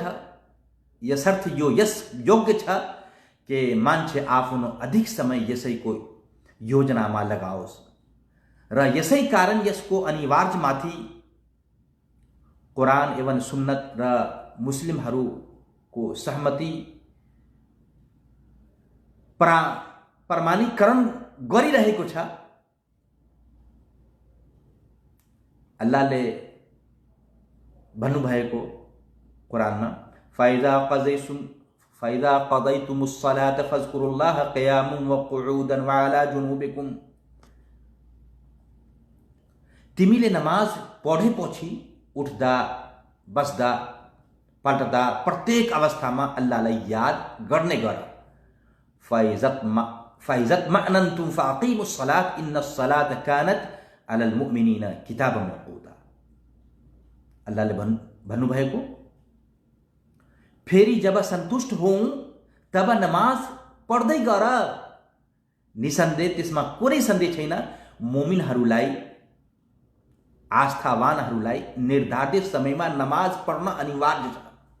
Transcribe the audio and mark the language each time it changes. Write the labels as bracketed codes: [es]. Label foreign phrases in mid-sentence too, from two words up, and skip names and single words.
[ne] यसर्थ यो यस योग्य छ कि मान्छे आफ्नो अधिक समय यसैको योजनामा लगाओस् र यसै कारण यसको अनिवार्यमाथि कुरान एवं सुन्नत र मुस्लिमहरूको सहमति प्रमाणीकरण गरिरहेको छ। अल्लाहले भन्नुभएको कुरानमा [ar] فإذا قضيتم الصلاة فاذكروا الله قياما وقعودا وعلى جنوبكم. [ne] तिमीले नमाज पढेपछि उठ्दा, बस्दा, पल्टदा प्रत्येक अवस्थामा अल्लाहलाई याद गर्ने गर। [ar] فإذا اطمأننتم فأقيموا الصلاة إن الصلاة كانت على المؤمنين كتابا موقوتا. [ne] अल्लाहले भन्नुभएको फेरि जब सन्तुष्ट होऊ तब नमाज पढ्दै गर। निसन्देह त्यसमा कुनै सन्देह छैन, मुमिनहरूलाई, आस्थावानहरूलाई निर्धारित समयमा नमाज पढ्न अनिवार्य छ।